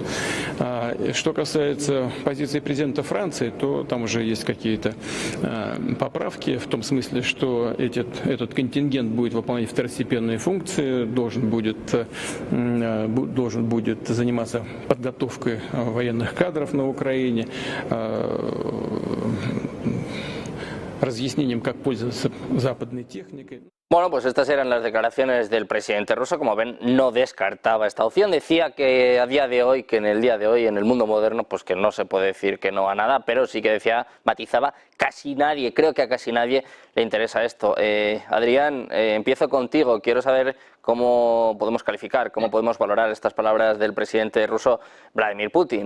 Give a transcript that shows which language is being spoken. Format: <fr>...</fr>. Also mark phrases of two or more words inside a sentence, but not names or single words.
<ru>Что касается позиции президента Франции, то там уже есть какие-то поправки, в том смысле, что этот контингент будет выполнять второстепенные функции, должен будет заниматься подготовкой военных кадров на Украине, разъяснением, как пользоваться западной техникой.</ru> <es>Bueno, pues estas eran las declaraciones del presidente ruso. Como ven, no descartaba esta opción. Decía que a día de hoy, que en el día de hoy, en el mundo moderno, pues que no se puede decir que no a nada, pero sí que decía, matizaba, casi nadie, creo que a casi nadie le interesa esto. Adrián, empiezo contigo. Quiero saber cómo podemos calificar, cómo podemos valorar estas palabras del presidente ruso Vladimir Putin.</es>